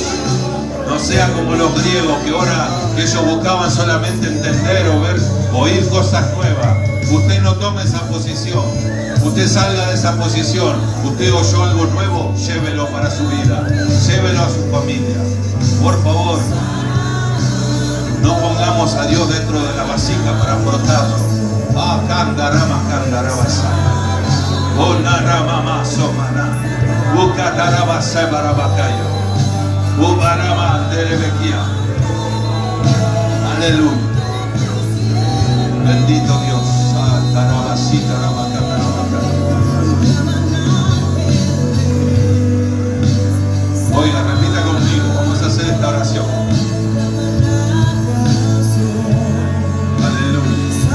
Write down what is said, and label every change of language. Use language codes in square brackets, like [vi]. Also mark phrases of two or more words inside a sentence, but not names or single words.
[es] No sea como los griegos que ahora que ellos buscaban solamente entender o ver, oír cosas nuevas. Usted no tome esa posición. Usted salga de esa posición. Usted oyó algo nuevo, llévelo para su vida. Llévelo a su familia. Por favor, no pongamos a Dios dentro de la vasija para frotarlo. Ah, candarama, oh, narama, somana. Ucataraba, sebarabacaya. Ubarama, derebequia. Aleluya. Bendito Dios. Oiga, repita conmigo. Vamos a hacer esta oración. Aleluya.